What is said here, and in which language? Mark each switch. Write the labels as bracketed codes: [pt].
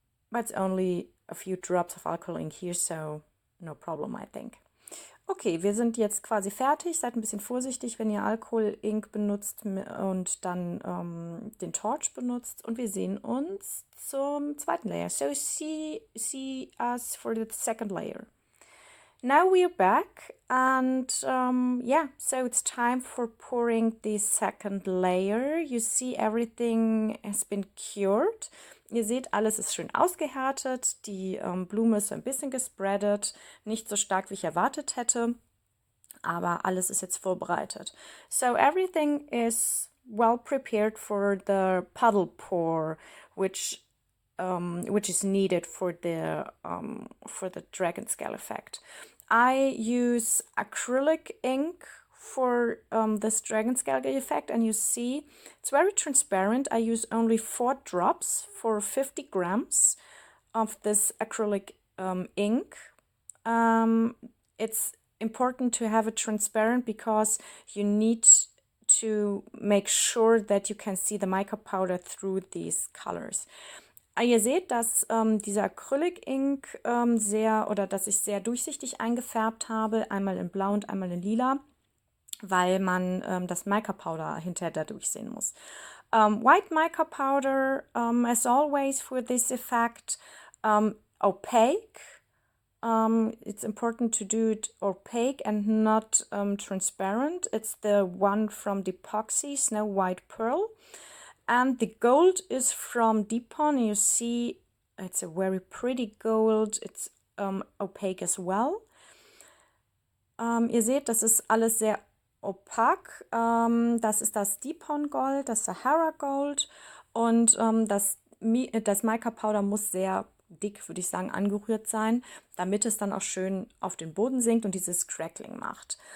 [en] But it's only a few drops of alcohol ink here, so no problem, I think. [de] Okay, wir sind jetzt quasi fertig. Seid ein bisschen vorsichtig, wenn ihr Alkohol-Ink benutzt und dann den Torch benutzt. Und wir sehen uns zum zweiten Layer. [en] So see us for the second layer. Now we're back and yeah, so it's time for pouring the second layer. You see everything has been cured. [de] Ihr seht, alles ist schön ausgehärtet, die Blume ist so ein bisschen gespreadet, nicht so stark, wie ich erwartet hätte, aber alles ist jetzt vorbereitet. [en] So everything is well prepared for the puddle pour, which is needed for the Dragon Scale Effekt. I use acrylic ink for this Dragon Scale Effekt, and you see it's very transparent. I use only 4 drops for 50 grams of this acrylic ink. It's important to have it transparent because you need to make sure that you can see the mica powder through these colors. [de] Ihr seht, dass dieser Acrylic Ink dass ich sehr durchsichtig eingefärbt habe, einmal in Blau und einmal in Lila, weil man das Mica Powder hinterher dadurch sehen muss. [en] White mica powder, as always for this effect, opaque. It's important to do it opaque and not transparent. It's the one from Dipoxy, Snow White Pearl. And the gold is from Dipon. You see, it's a very pretty gold. It's opaque as well. [de] Ihr seht, das ist alles sehr opak. Das ist das Dipon Gold, das Sahara Gold. Und das Mica Powder muss sehr dick, würde ich sagen, angerührt sein, damit es dann auch schön auf den Boden sinkt und dieses Crackling macht.